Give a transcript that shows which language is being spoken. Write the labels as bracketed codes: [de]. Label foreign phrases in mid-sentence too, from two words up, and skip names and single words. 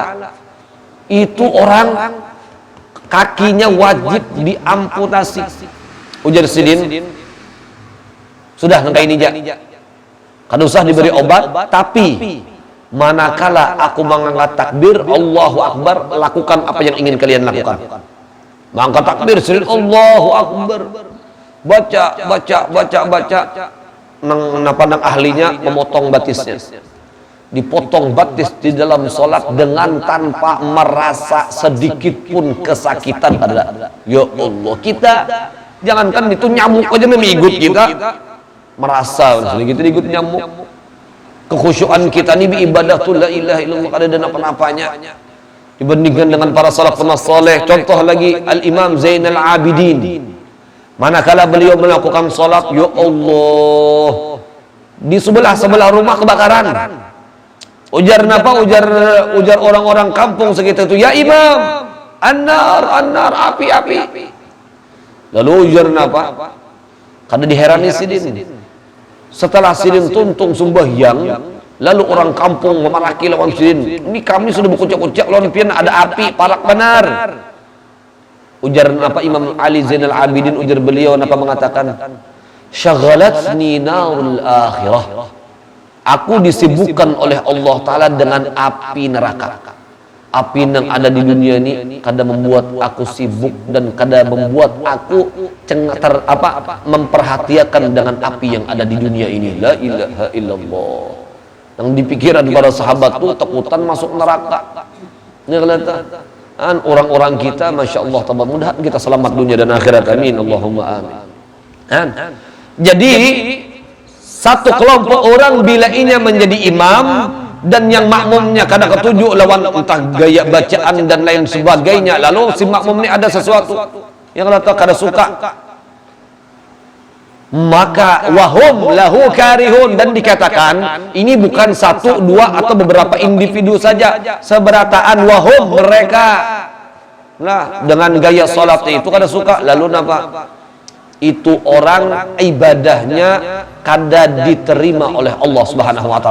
[id] Itu orang kakinya wajib diamputasi. Ujar Sidin, sudah nangka ini ja, kada usah diberi obat, tapi manakala aku mengangkat takbir [ar] الله أكبر, [id] lakukan apa yang ingin kalian lakukan. Mengangkat takbir Sidin, [ar] الله أكبر, [id] baca nang ahlinya memotong batisnya, dipotong batis di dalam sholat dengan tanpa merasa sedikit pun kesakitan ada. Ya Allah, kita jangankan itu nyamuk aja memigut kita merasa sedikit nyamuk. Kekhusyuan kita ini ibadah tu [ar] لا إله إلا الله [id] kada ada apa-apanya dibandingkan dengan para salafun saleh. Contoh lagi Al-Imam Zainal Abidin, manakala beliau melakukan salat, [ar] يا الله, [id] di sebelah rumah kebakaran. Ujar napa? Ujar orang-orang kampung sekitar itu, [ar] يا إمام، النار, [id] api. Lalu ujar napa? Kada diherani Sidin. [bjn] Setelah Sidin tuntung sembahyang, lalu orang kampung memaraki lawan Sidin, ini kami sudah berkucak-kucak lawan pian ada api, parak benar. [id] Ujar apa Imam Ali Zainal Abidin, ujar beliau napa mengatakan, [ar] شغلتني نار الآخرة, [id] aku disibukkan oleh Allah Ta'ala dengan api neraka. Api yang ada di dunia ini kada membuat aku sibuk dan kada membuat aku memperhatikan dengan api yang ada di dunia ini. [ar] لا إله إلا الله. [id] Yang dipikiran para sahabat tuh takutan masuk neraka. Ini kelihatan orang-orang kita, [ar] ما شاء الله, [id] mudah kita selamat dunia dan akhirat, [ar] آمين اللهم آمين. [id] Jadi satu kelompok orang bila ini menjadi imam dan yang makmumnya kada ketujuh lawan entah gaya bacaan dan lain sebagainya, lalu si makmum ini ada sesuatu yang kada suka, maka [ar] وهم له كارهون, [id] dan dikatakan ini bukan satu, dua atau beberapa individu saja, seberataan wahum mereka lah dengan gaya salat itu kada suka. Lalu napa? Itu orang ibadahnya kada diterima oleh Allah [ar] سبحانه وتعالى.